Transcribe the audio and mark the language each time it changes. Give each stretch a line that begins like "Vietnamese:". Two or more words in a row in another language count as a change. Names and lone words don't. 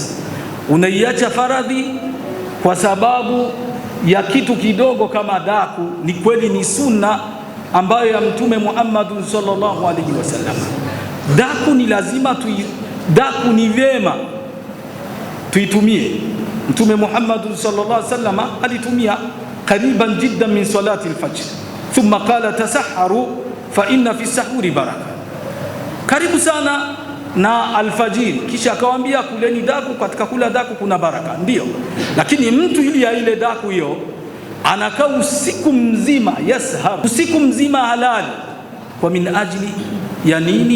Swahili: Unaiacha faradhi kwa sababu ya kitu kidogo kama daku. Ni kweli ni sunna ambayo ya Mtume Muhammad
Arabic: صلى الله عليه وسلم.
Swahili: Daku ni lazima daku ni vyema tuitumie. Mtume Muhammad
Arabic: صلى الله عليه وسلم
Swahili: alitumia
Arabic: قريبا جدا من صلاة الفجر ثم قال تسحروا فإن في السحور بركة,
Swahili: karibu sana na alfajiri, kisha akawaambia kuleni daku, katika kula daku kuna baraka. Ndio, lakini mtu ili ya ile daku hiyo anakaa usiku mzima, yashar, usiku mzima halali, kwa
Arabic: من أجل
Swahili: ya nini?